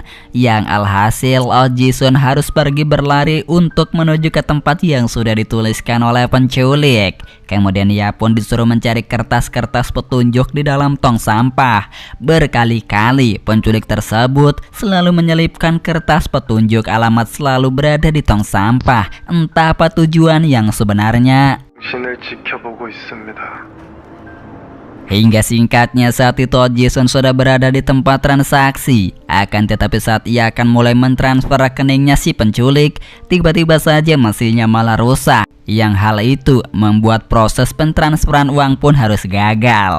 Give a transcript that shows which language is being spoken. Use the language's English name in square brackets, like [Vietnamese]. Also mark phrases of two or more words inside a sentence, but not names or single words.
[Indonesian] Yang alhasil Oh Ji-sun harus pergi berlari untuk menuju ke tempat yang sudah dituliskan oleh penculik. Kemudian ia pun disuruh mencari kertas-kertas petunjuk di dalam tong sampah. Berkali-kali penculik tersebut selalu menyelipkan kertas petunjuk alamat selalu berada di tong sampah. Entah apa tujuan yang sebenarnya. [Korean] 당신을 지켜보고 있습니다. [Indonesian] Hingga singkatnya saat itu Oh Ji-sun sudah berada di tempat transaksi. Akan tetapi saat ia akan mulai mentransfer rekeningnya si penculik, tiba-tiba saja mesinnya malah rusak. Yang hal itu membuat proses pentransferan uang pun harus gagal.